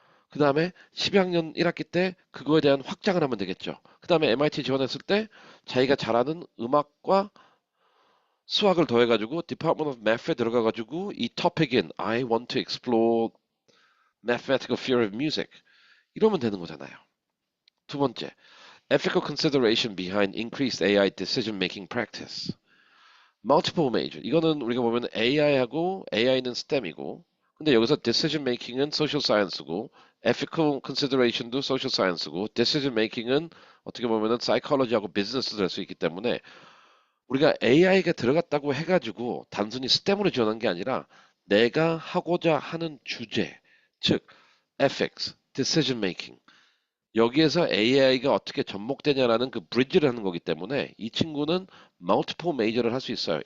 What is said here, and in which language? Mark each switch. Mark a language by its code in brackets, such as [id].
[ko] 그 다음에 12학년 1학기 때 그거에 대한 확장을 하면 되겠죠. 그 다음에 MIT 지원했을 때 자기가 잘하는 음악과 수학을 더해가지고 Department of Math에 들어가가지고 이 topic인 [en] I want to explore mathematical theory of music [ko] 이러면 되는 거잖아요. 두 번째, [en] ethical consideration behind increased AI decision making practice. multiple major. [ko] 이거는 우리가 보면 AI하고 AI는 STEM이고, 근데 여기서 decision making은 social science고, ethical consideration도 social science고, decision making은 어떻게 보면은 psychology하고 business도 될 수 있기 때문에 우리가 AI가 들어갔다고 해가지고 단순히 STEM으로 지원한 게 아니라 내가 하고자 하는 주제, 즉 ethics, decision making 여기에서 AI가 어떻게 접목되냐라는 그 브릿지를 하는 거기 때문에 이 친구는 multiple major를 할 수 있어요.